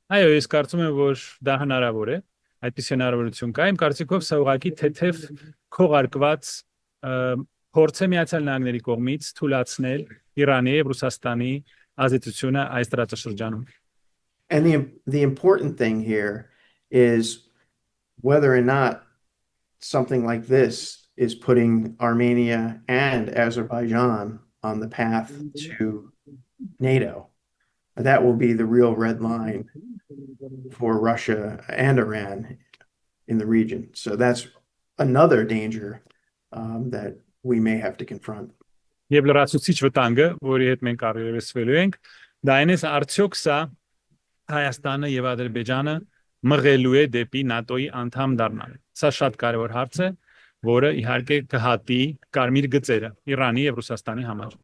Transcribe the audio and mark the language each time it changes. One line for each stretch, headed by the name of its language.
Armenian: Այո, ես կարծում եմ, որ դա հնարավոր է, այդպես հնարավորություն կա։ Իմ կարծիքով սա ուղղակի թեթև քողարկված փորձ է Միացյալ Նահանգների կողմից թույլատրել Իրանի եւ Ռուսաստանի ազդեցությունը այս տարածաշրջանում։
English: And the important thing here is whether or not something like this is putting Armenia and Azerbaijan on the path to NATO. That will be the real red line for Russia and Iran in the region. So that's another danger that we may have to confront.
Armenian: Եվ լրացուցիչ վտանգը, որի հետ մենք առերեսվելու ենք, դա այն է, արդյոք սա Հայաստանը եւ Ադրբեջանը մղելու է դեպի ՆԱՏՕ-ի անդամ դառնալ։ Սա շատ կարևոր հարց է, որը իհարկե կհատի կարմիր գծերը Իրանի եւ Ռուսաստանի համար։